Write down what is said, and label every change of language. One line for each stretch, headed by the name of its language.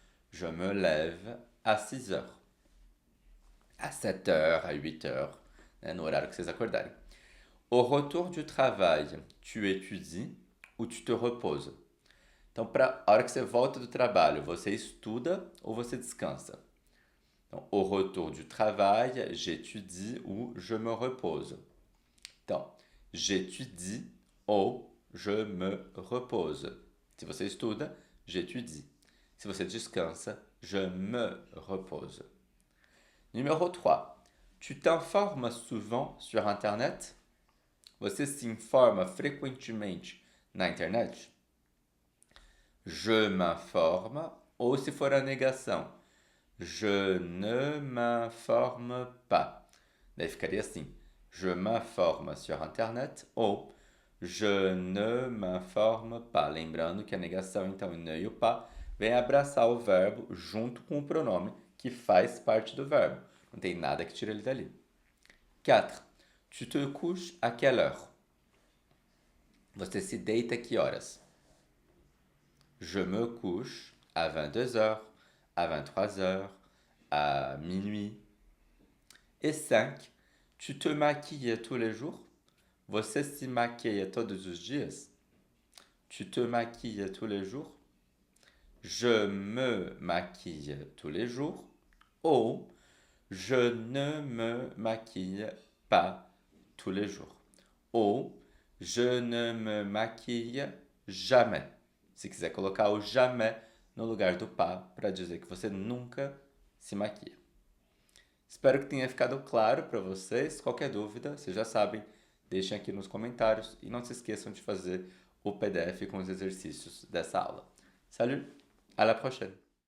French: Je me lève à 6 heures. À 7 heures, à 8 heures,
Portuguese: né, no horário que vocês acordarem.
French: Au retour du travail, tu étudies ou tu te reposes?
Portuguese: Então, para a hora que você volta do trabalho, você estuda ou você descansa?
French: Então, au retour du travail, j'étudie ou je me repose. Então, j'étudie ou je me repose.
Portuguese: Se você estuda,
French: j'étudie.
Portuguese: Se você descansa,
French: je me repose. Numéro 3. Tu t'informes souvent sur Internet?
Portuguese: Você se informa frequentemente na internet?
French: Je m'informe.
Portuguese: Ou se for a negação,
French: je ne m'informe pas.
Portuguese: Daí ficaria assim,
French: je m'informe sur Internet ou je ne m'informe pas.
Portuguese: Lembrando que a negação, então, o ne e o pas, vem abraçar o verbo junto com o pronome que faz parte do verbo. Não tem nada que tire ele dali. 4.
French: Tu te couches à quelle heure?
Portuguese: Você se deita a que horas?
French: Je me couche à 22 heures, à 23 heures, à minuit. Et 5. Tu te maquilles tous les jours?
Portuguese: Você se maquia todos os dias?
French: Tu te maquilles tous les jours? Je me maquille tous les jours. Ou je ne me maquille pas tous les jours. Ou je ne me maquille jamais.
Portuguese: Se quiser colocar o jamais no lugar do pas para dizer que você nunca se maquia. Espero que tenha ficado claro para vocês. Qualquer dúvida, vocês já sabem, deixem aqui nos comentários e não se esqueçam de fazer o PDF com os exercícios dessa aula.
French: Salut, à la prochaine!